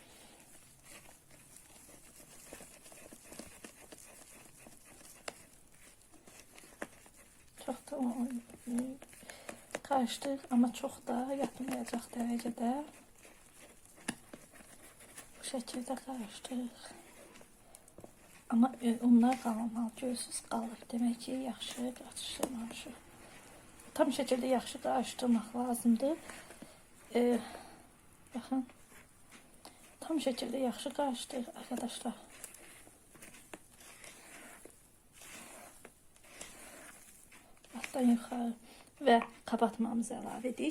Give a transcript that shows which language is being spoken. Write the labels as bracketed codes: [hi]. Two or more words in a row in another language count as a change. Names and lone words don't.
[tr] Çok da karıştır ama çok da yapmayacak derecede bu şekilde karıştır. [az] Ama onlar qalmamalı, görsüz qalır. Demək ki, yaxşı qarışdırmamışıq. Tam şəkildə yaxşı qarışdırmaq lazımdır. Baxın. Tam şəkildə yaxşı qarışdır arkadaşlar. Altdan yuxarı və qabartmamızı əlavə edirik.